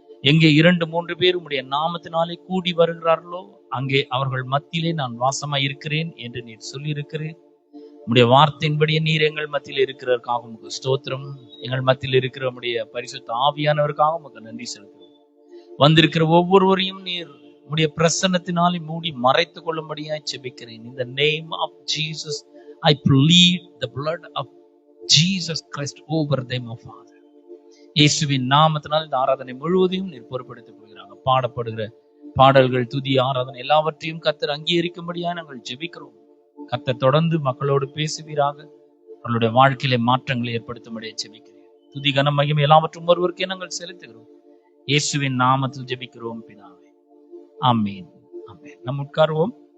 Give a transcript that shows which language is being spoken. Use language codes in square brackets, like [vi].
[ta] எங்கே 2-3 பேர் உம்முடைய நாமத்தினாலே கூடி வருகிறார்களோ அங்கே அவர்கள் மத்தியிலே நான் வாசமாய் இருக்கிறேன் என்று நீர் சொல்லியிருக்கிறேன். உம்முடைய வார்த்தையின்படியே நீர் எங்கள் மத்தியில் இருக்கிறதற்காக உமக்கு ஸ்தோத்திரம். எங்கள் மத்தியில் இருக்கிற உம்முடைய பரிசுத்த ஆவியானவருக்காக உமக்கு நன்றி செலுத்துகிறோம். வந்திருக்கிற ஒவ்வொருவரையும் நீர் உம்முடைய பிரசன்னத்தினாலே மூடி மறைத்துக் கொள்ளும்படியாய் ஜெபிக்கிறேன். [en] In the name of Jesus, I plead the blood of Jesus Christ over them, O Father. [ta] இயேசுவின் நாமத்தினால் இந்த ஆராதனை முழுவதையும் நீர் பொறுப்படுத்திக் கொள்கிறாங்க. பாடப்படுகிற பாடல்கள், துதி, ஆராதனை எல்லாவற்றையும் கர்த்தர் அங்கீகரிக்கும்படியாக நாங்கள் ஜெபிக்கிறோம். கர்த்தர் தொடர்ந்து மக்களோடு பேசுவீராக. அவர்களுடைய வாழ்க்கையிலே மாற்றங்களை ஏற்படுத்தும்படியாக ஜெபிக்கிறேன். துதி, கன, மகிமை எல்லாவற்றும் ஒருவருக்கே நாங்கள் செலுத்துகிறோம். இயேசுவின் நாமத்தில் ஜெபிக்கிறோம் பிதாவே, ஆமென். ஆமென். நாம் உட்காருவோம்.